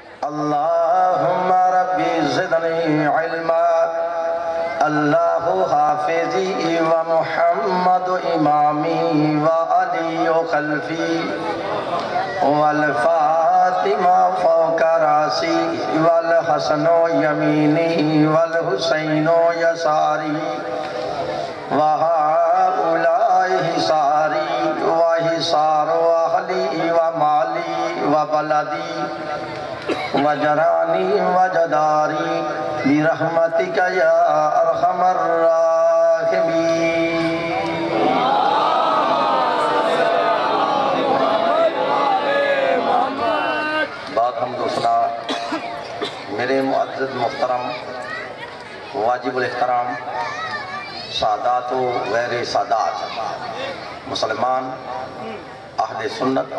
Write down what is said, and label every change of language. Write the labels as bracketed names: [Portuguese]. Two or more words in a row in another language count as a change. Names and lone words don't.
[Arabic] اللہم ربی زدنی علما اللہ حافظی و محمد امامی و علی خلفی والفاطمہ فوق راسی والحسن یمینی والحسین یساری وہؤلاء حساری وحسار اہلی ومالی وبلدی وجرانی وجداری برحمتک یا ارحم الراحمین۔ [Urdu] بات حمد و ثنا میرے معزز محترم واجب الاحترام سادات و غیر سادات مسلمان اہل سنت